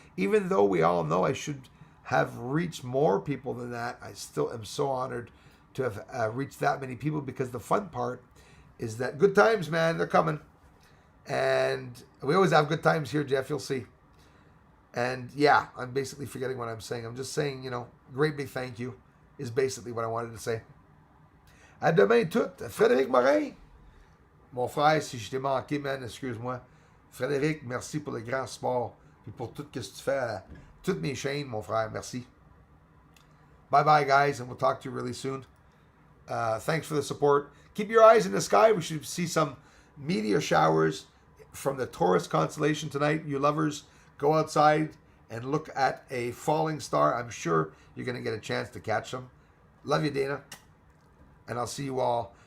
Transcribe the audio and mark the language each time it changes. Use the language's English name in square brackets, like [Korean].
[English] Even though we all know I should have reached more people than that, I still am so honored to have reached that many people, because the fun part is that good times, man, they're coming. And we always have good times here, Jeff, you'll see. And yeah, I'm basically forgetting what I'm saying. I'm just saying, you know, great big thank you is basically what I wanted to say. [French] À demain tout. Frédéric Morin. Mon frère, si je t'ai manqué, man, excuse-moi. Frédéric, merci pour le grand sport. Puis pour tout ce que tu fais à toutes mes chaînes, mon frère. Merci. [English] Bye-bye, guys, and we'll talk to you really soon. Thanks for the support. Keep your eyes in the sky. We should see some meteor showers from the Taurus constellation tonight. You lovers, go outside and look at a falling star. I'm sure you're going to get a chance to catch them. Love you, Dana. And I'll see you all.